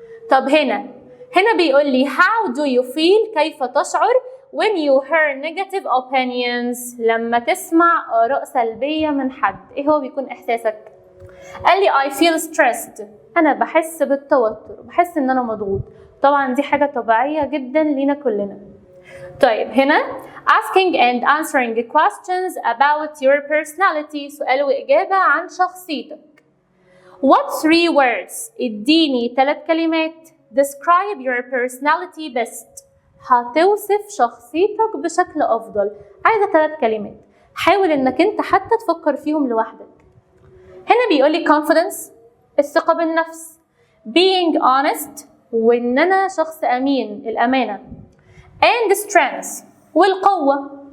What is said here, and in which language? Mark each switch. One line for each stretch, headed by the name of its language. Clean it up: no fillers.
Arabic: طب هنا بيقول لي
English: how do you feel؟
Arabic: كيف تشعر
English: when you hear negative opinions؟
Arabic: لما تسمع آراء سلبية من حد، إيه هو بيكون إحساسك؟ قال لي
English: I feel stressed،
Arabic: أنا بحس بالتوتر، بحس إن أنا مضغوط. طبعا دي حاجة طبيعية جدا لينا كلنا.
English: طيب هنا asking and answering questions about your personality،
Arabic: سؤال وإجابة عن شخصيتك.
English: What 3 words؟
Arabic: اديني 3 كلمات
English: describe your personality best،
Arabic: هتوصف شخصيتك بشكل أفضل. عايزة 3 كلمات، حاول إنك أنت حتى تفكر فيهم لوحدك. هنا بيقولي confidence، الثقة بالنفس،
English: being honest،
Arabic: وإن أنا شخص أمين، الأمانة،
English: and strength،
Arabic: والقوة.